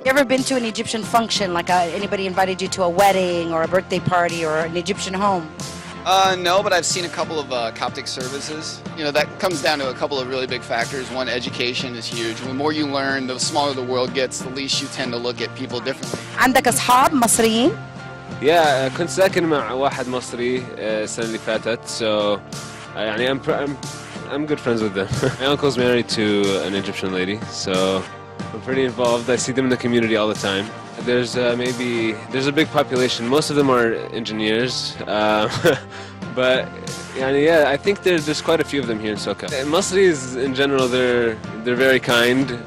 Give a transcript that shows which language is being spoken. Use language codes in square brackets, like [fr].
[en] You ever been to an Egyptian function, like anybody invited you to a wedding or a birthday party or an Egyptian home? No, but I've seen a couple of Coptic services. That comes down to a couple of really big factors. One, education is huge. The more you learn, the smaller the world gets, the least you tend to look at people differently. [ar] عندك أصحاب مصريين؟ [en] Yeah, [ar] كنت ساكن مع واحد مصري السنة اللي فاتت, [en] so I'm good friends with them. My uncle's married to an Egyptian lady, so I'm pretty involved. I see them in the community all the time. There's a big population. Most of them are engineers, but I think there's quite a few of them here in Soka. Muslims in general, they're very kind,